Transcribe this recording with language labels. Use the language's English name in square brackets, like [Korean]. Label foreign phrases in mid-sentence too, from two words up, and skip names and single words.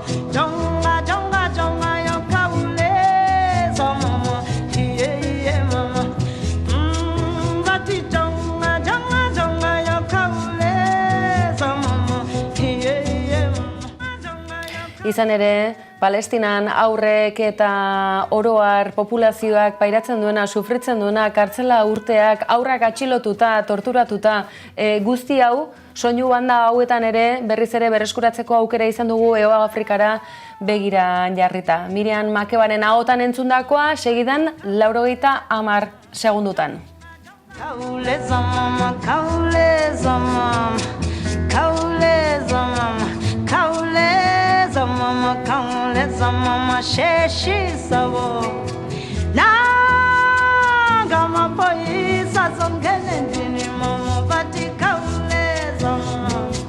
[Xhosa] Jonga jonga jonga yo khawuleza mama, yeah mama. Bathi jonga jonga jonga yo khawuleza mama, yeah mama. [Basque] Izan ere, Palestinan aurrek eta oroar populazioak pairatzen duena, sufritzen duena, kartzela urteak, aurrak atxilotuta, torturatuta, guzti hau, soinu banda hauetan ere, berriz ere berreskuratzeko aukera izan dugu Hego Afrikara begira jarrita. Miriam Makebaren ahotan entzundakoa, segidan 90 segundutan. [Xhosa] Khawuleza mama, khawuleza mama, khawuleza mama, khawuleza mama, khawuleza mama, sheshi sabo. Nanga maphoyisa zongena endlini mama, bathi khawuleza mama.